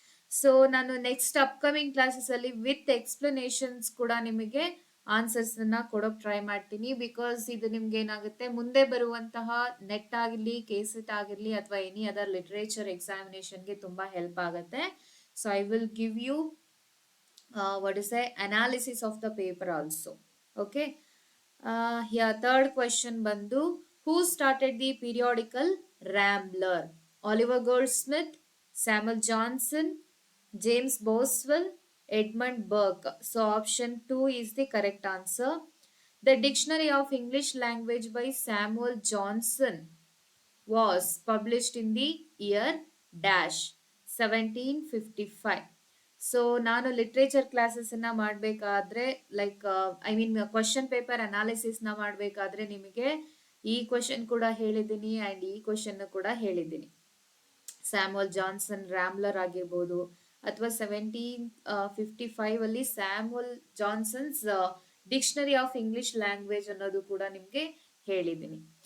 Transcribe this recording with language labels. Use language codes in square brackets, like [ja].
[kn] So ನಾನು next upcoming classes ಅಲ್ಲಿ with explanations ಕೂಡ ನಿಮಗೆ ಆನ್ಸರ್ಸ್ ಅನ್ನ ಕೊಡೋಕೆ ಟ್ರೈ ಮಾಡ್ತೀನಿ. ಬಿಕಾಸ್ ಇದು ನಿಮ್ಗೆ ಏನಾಗುತ್ತೆ, ಮುಂದೆ ಬರುವಂತಹ ನೆಟ್ ಆಗಿರ್ಲಿ, ಕೆಸೆಟ್ ಆಗಿರ್ಲಿ, ಅಥವಾ [en] any other literature [kn] ಎಕ್ಸಾಮಿನೇಷನ್ಗೆ ತುಂಬಾ ಹೆಲ್ಪ್ ಆಗುತ್ತೆ. [en] So I will give you what is a analysis of the paper also. Okay, here third question bandu, who started the periodical Rambler? Oliver Goldsmith, Samuel Johnson, James Boswell, Edmund Burke. So option 2 is the correct answer. The Dictionary of English Language by Samuel Johnson was published in the year dash 1755. [kn] So ನಾನು literature ಕ್ಲಾಸಸ್ಸನ್ನು ಮಾಡಬೇಕಾದ್ರೆ question paper ಅನಾಲಿಸಿಸ್ನ ಮಾಡಬೇಕಾದ್ರೆ ನಿಮಗೆ ಈ question ಕೂಡ ಹೇಳಿದ್ದೀನಿ and ಈ question ಕೂಡ ಹೇಳಿದ್ದೀನಿ. ಸ್ಯಾಮ್ಯುಯಲ್ ಜಾನ್ಸನ್ ರ್ಯಾಂಬ್ಲರ್ ಆಗಿರ್ಬೋದು, ಅಥವಾ 1755 ಅಲ್ಲಿ Samuel Johnson's dictionary of English language ಅನ್ನೋದು ಕೂಡ ನಿಮಗೆ ಹೇಳಿದ್ದೀನಿ.